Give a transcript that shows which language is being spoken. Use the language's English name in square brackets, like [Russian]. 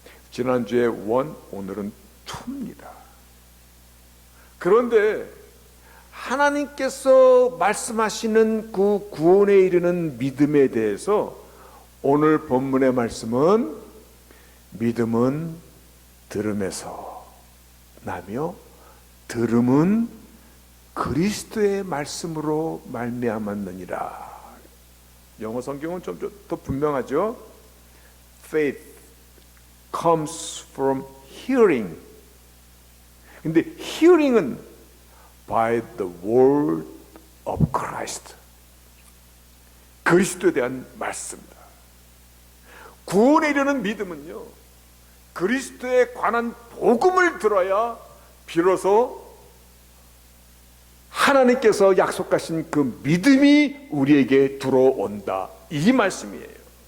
[Korean] 지난주에 1, 오늘은 2입니다. 그런데 하나님께서 말씀하시는 그 구원에 이르는 믿음에 대해서 오늘 본문의 말씀은 믿음은 들음에서 나며 들음은 그리스도의 말씀으로 말미암았느니라. 영어 성경은 좀 더 분명하죠. [English] Faith comes from hearing. [Korean] 근데 [English] hearing은 by the word of Christ. [Korean] 그리스도에 대한 말씀입니다. 구원에 이르는 믿음은요, 그리스도에 관한 복음을 들어야 비로소 하나님께서 약속하신 그 믿음이 우리에게 들어온다, 이 말씀이에요.